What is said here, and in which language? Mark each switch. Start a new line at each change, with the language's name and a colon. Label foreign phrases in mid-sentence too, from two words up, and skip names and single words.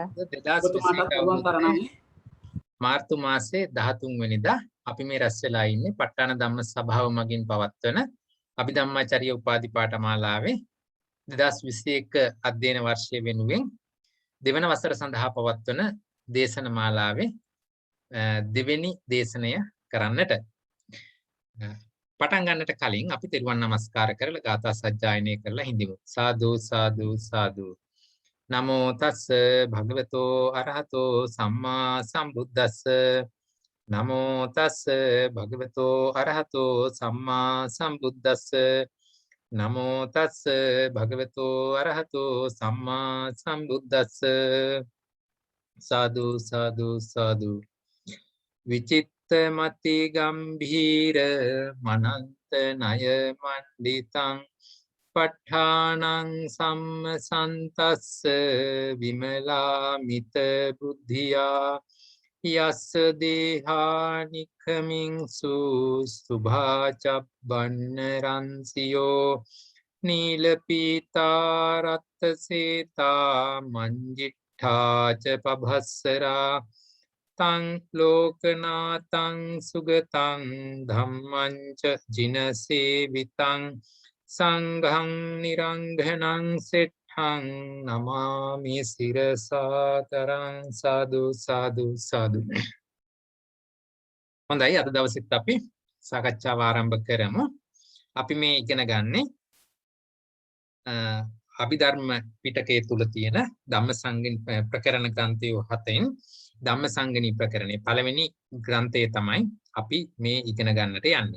Sinhala: 2021 අවුරුද්දේ මාර්තු මාසේ 13 වෙනිදා අපි මේ රැස් වෙලා ඉන්නේ ප ဋ ාණ ධම්ම සභාව මගින් පවත්වන අභිධම්මාචාර්ය උපාධි පාඨමාලාවේ 2021 අධ්‍යයන වර්ෂය වෙනුවෙන් දෙවන වසර සඳහා පවත්වන දේශන මාලාවේ දෙවෙනි දේශනය කරන්නට පටන් ගන්නට කලින් අපි තෙරුවන් නමස්කාර කරලා ගාථා සජ්ජායනය කරලා හිඳිමු.
Pali: සාදු සාදු සාදු. නමෝ තස්ස භගවතෝ අරහතෝ සම්මා සම්බුද්දස්ස. නමෝ තස්ස භගවතෝ අරහතෝ සම්මා සම්බුද්දස්ස. නමෝ තස්ස භගවතෝ අරහතෝ සම්මා සම්බුද්දස්ස. සාදු සාදු සාදු. විචිත්තමති ගම්භීර මනන්ත ණය මණ්ඩිතං ප ဋ ාණං සම්මසන්තස්ස විමලාමිත බුද්ධියා යස්ස දේහානිකමින්සු සුභාචබ්බන්න රන්සියෝ නීලපීතා රත්ත-සේතා මංජිට්ඨාච පභස්සරා තං ලෝකනාතං සුගතං ධම්මං ච ජිනසේවිතං සංඝං නිරංඝනං සෙට්ඨං නමාමි සිරසාතරං සාදු සාදු සාදු.
Sinhala: හොඳයි අද දවසෙත් අපි සාකච්ඡාව ආරම්භ කරමු. අපි මේ ඉගෙන ගන්නේ අභිධර්ම පිටකයේ තුල තියෙන ධම්මසංගණි ප්‍රකරණ ග්‍රන්ථය 7න් ධම්මසංගණි ප්‍රකරණේ පළවෙනි ග්‍රන්ථය තමයි අපි මේ ඉගෙන ගන්නට යන්නේ.